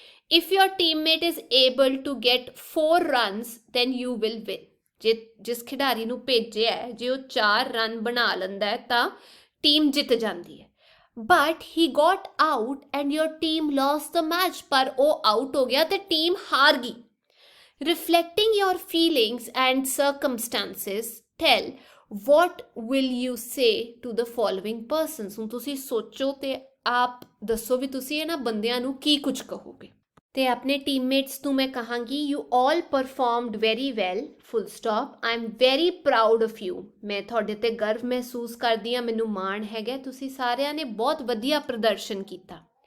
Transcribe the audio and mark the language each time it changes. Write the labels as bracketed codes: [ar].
[en] If your teammate is able to get 4 runs then you will win. [pa] ਜੇ ਜਿਸ ਖਿਡਾਰੀ ਨੂੰ ਭੇਜਿਆ ਹੈ ਜੇ ਉਹ 4 ਰਨ ਬਣਾ ਲੈਂਦਾ ਹੈ ਤਾਂ ਟੀਮ ਜਿੱਤ ਜਾਂਦੀ ਹੈ। [en] but he got out and your team lost the match, [pa] ਪਰ ਉਹ ਆਊਟ ਹੋ ਗਿਆ ਤੇ ਟੀਮ ਹਾਰ ਗਈ। [en] Reflecting your feelings and circumstances tell what will you say to the following persons। [pa] ਹੁਣ ਤੁਸੀਂ ਸੋਚੋ ਤੇ ਆਪ ਦੱਸੋ ਵੀ ਤੁਸੀਂ ਇਹਨਾਂ ਬੰਦਿਆਂ ਨੂੰ ਕੀ ਕੁਝ ਕਹੋਗੇ। ਤੇ ਆਪਣੇ ਟੀਮਮੇਟਸ ਨੂੰ ਮੈਂ ਕਹਾਂਗੀ [en] You all performed very well, full stop. I am very proud of you. [pa] ਮੈਂ ਤੁਹਾਡੇ ਤੇ ਗਰਵ ਮਹਿਸੂਸ ਕਰਦੀ ਹਾਂ, ਮੈਨੂੰ ਮਾਣ ਹੈਗਾ, ਤੁਸੀਂ ਸਾਰਿਆਂ ਨੇ ਬਹੁਤ ਵਧੀਆ ਪ੍ਰਦਰਸ਼ਨ ਕੀਤਾ।